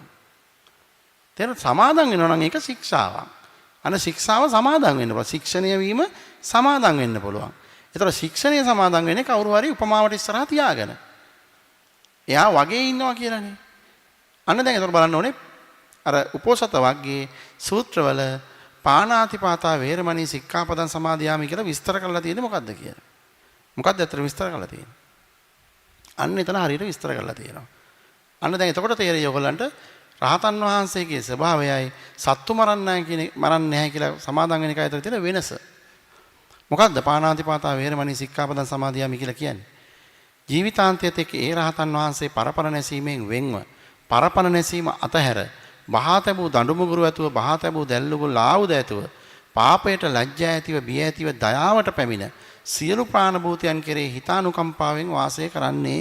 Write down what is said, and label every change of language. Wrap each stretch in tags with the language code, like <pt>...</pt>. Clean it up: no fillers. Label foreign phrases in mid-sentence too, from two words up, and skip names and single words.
<si>තේරෙනවද? සමාදම් වෙනවා නම් ඒක ශික්ෂාවක්. අන ශික්ෂාව සමාදම් වෙන්න පුළුවන්. ශික්ෂණය වීම සමාදම් වෙන්න පුළුවන්. ඒතර ශික්ෂණය සමාදන් වෙන්නේ කවුරු හරි උපමාවට ඉස්සරහා තියාගෙන. එයා වගේ ඉන්නවා කියලානේ. අන්න දැන් ඒතර බලන්න ඕනේ අර උපෝසත වග්ගයේ සූත්‍රවල</si> <pi>පාණාතිපාතා වේරමණී සික්ඛාපදං සමාදියාමි</pi> <si>කියලා විස්තර කරලා තියෙන්නේ මොකද්ද කියලා. මොකද්ද අතර විස්තර කරලා තියෙන්නේ? අන්න එතන හරියට විස්තර කරලා තියෙනවා. අන්න දැන් එතකොට තේරෙයි ඔයගොල්ලන්ට රහතන් වහන්සේගේ ස්වභාවයයි සත්තු මරන්නේ නැහැ කියලා සමාදන් වෙන එකයි අතර තියෙන වෙනස. මොකද්ද</si> <pi>පාණාතිපාතා වේරමණී සික්ඛාපදං සමාදියාමි</pi> <si>කියලා කියන්නේ? ජීවිතාන්තයේත් එක්ක ඒ රහතන් වහන්සේ පරපර නැසීමෙන් වෙන්ව පරපර නැසීම අතහැර බහා තැබූ දඬුමුගුරු ඇතුව බහා තැබූ දැල්ලුගුල් ආයුධ ඇතුව පාපයට ලැජ්ජා ඇතිව බිය ඇතිව දයාවට පැමිණ සියලු ප්‍රාණ භූතයන් කෙරෙහි හිතානුකම්පාවෙන් වාසය කරන්නේය.</si>